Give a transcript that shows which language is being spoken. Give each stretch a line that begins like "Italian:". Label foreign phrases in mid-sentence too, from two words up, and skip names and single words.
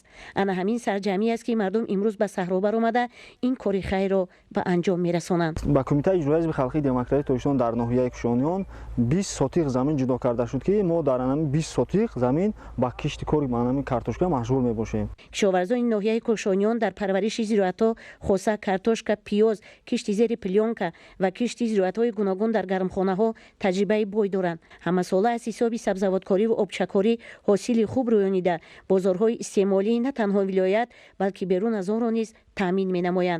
Persian: انا همین سرجمی است که مردم امروز به صحرا برآمده این کار خیر را به انجام می‌رسانند. با کمیته اجرایی حزب خلقی دموکراتیک تاجیکستان در ناحیه کوشانیان 20 سوتیق زمین جدا کرده شد که ما در همین 20 سوتیق زمین با کشت کاری مانند کارتوشکا مشغول می‌باشیم.
Tajik: کشاورزان ноҳияи кӯшониён дар парвариши зироатҳо хоса картошка, пиёз, кишти зери плёнка ва кишти зироатҳои гуногун дар гармхонаҳо таҷрибаи бой доранд. Ҳамасола аз ҳисоби сабзавоткорӣ ва обчакорӣ ҳосили хуб рӯёнида, бозорҳои истеъмолӣ на танҳо вилоят, балки берун аз онро низ таъмин менамоянд.